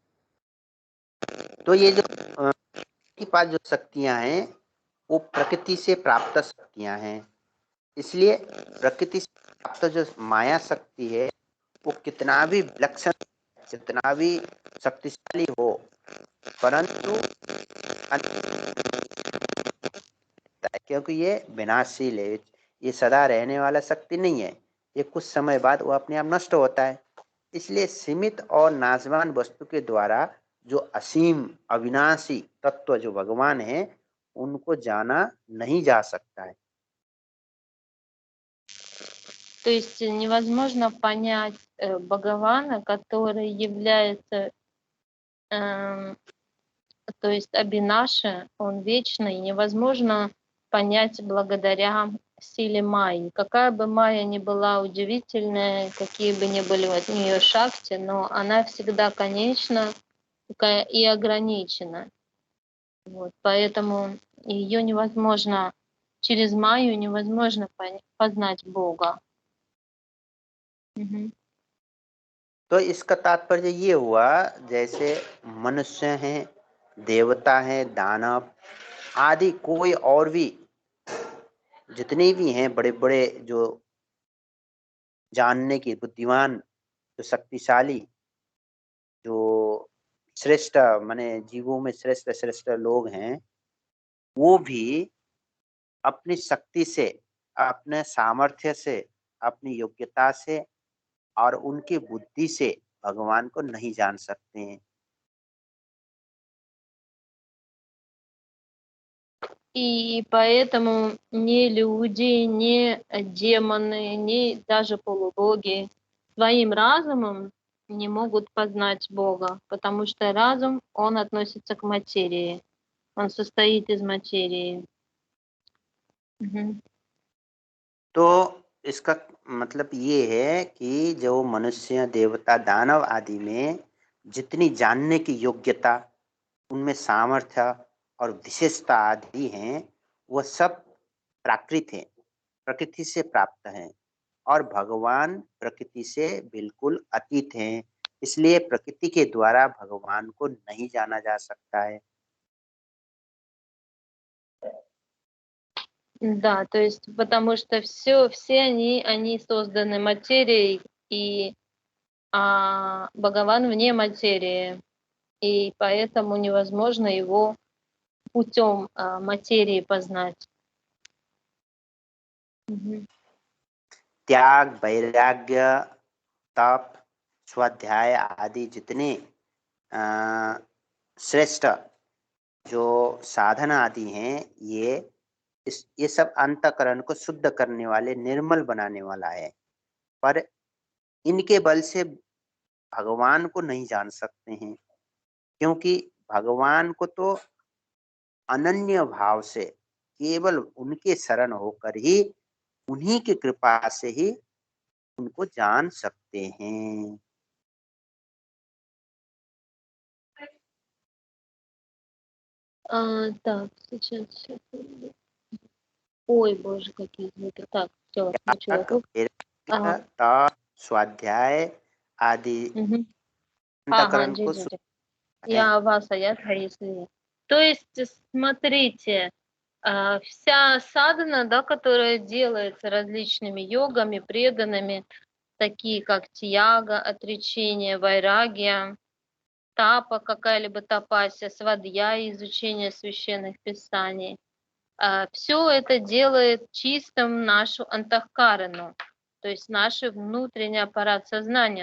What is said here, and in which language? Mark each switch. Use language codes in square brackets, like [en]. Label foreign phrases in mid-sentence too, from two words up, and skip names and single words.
[hi] तो ये जो के पास जो शक्तियां हैं वो प्रकृति से प्राप्त शक्तियां हैं, इसलिए प्रकृति से प्राप्त जो माया शक्ति है वो कितना भी विलक्षण, जितना भी शक्तिशाली हो, परंतु क्योंकि ये विनाशशील है, ये सदा रहने वाला शक्ति नहीं है, ये कुछ समय बाद वो अपने आप नष्ट होता है। इसलिए सीमित और नाशवान वस्तु के द्वारा जो असीम अविनाशी तत्व जो भगवान है उनको जाना नहीं जा सकता है। [ru] То есть невозможно понять Бхагавана, который является, то есть Абинаша, он вечный, невозможно понять благодаря силе Майи. Какая бы Майя ни была удивительная, какие бы ни были от нее шакти, но она всегда конечна и ограничена. Вот, поэтому ее невозможно, через Майю невозможно познать Бога. Мгм. [hi] तो इसका तात्पर्य ये हुआ, जैसे मनुष्य हैं, देवता हैं, दानव आदि कोई और भी जितने भी हैं बड़े बड़े जो जानने की बुद्धिमान, जो शक्तिशाली, जो श्रेष्ठ माने जीवों में श्रेष्ठ श्रेष्ठ लोग हैं, वो भी अपनी शक्ति से, अपने सामर्थ्य से, अपनी योग्यता से और उनकी बुद्धि से भगवान को नहीं जान सकते हैं। [ru] И поэтому ни люди, ни демоны, ни даже полубоги своим разумом не могут познать Бога, потому что разум, он относится к материи, он состоит из материи. Мгм. [hi] तो इसका मतलब ये है कि जो मनुष्य, देवता, दानव आदि में जितनी जानने की योग्यता, उनमें सामर्थ्य और विशेषता आदि हैं, वह सब प्राकृत हैं, प्रकृति से प्राप्त हैं, और भगवान प्रकृति से बिल्कुल अतीत हैं। इसलिए प्रकृति के द्वारा भगवान को नहीं जाना जा सकता है। [ru] Да, то есть потому что все они созданы материей, и Бхагаван вне материи, и поэтому невозможно его путем материи познать. Мгм. [hi] त्याग, वैराग्य, तप, स्वाध्याय आदि जितने श्रेष्ठ जो साधना आदि हैं, ये सब अंतःकरण को शुद्ध करने वाले, निर्मल बनाने वाला है। पर इनके बल से भगवान को नहीं जान सकते हैं, क्योंकि भगवान को तो अनन्य भाव से केवल उनके शरण होकर ही, उन्हीं की कृपा से ही उनको जान सकते हैं। [ru] Так, сейчас, секунду. Ой, боже, какие звуки. Так, все, начала. [hi] त्याग, वैराग्य, [ru] Ага, [hi] तप, स्वाध्याय आदि [ru] мгм. Ага, [hi] अंतःकरण को जी. शुद्ध है। [ru] Я вас, а я если. То есть, смотрите, вся садхана, да, которая делается различными йогами, преданными, такие как тьяга, отречение, вайрагия, тапа, какая-либо тапасия, свадья, изучение священных писаний, все это делает чистым нашу антахкарану, то есть наш внутренний аппарат сознания.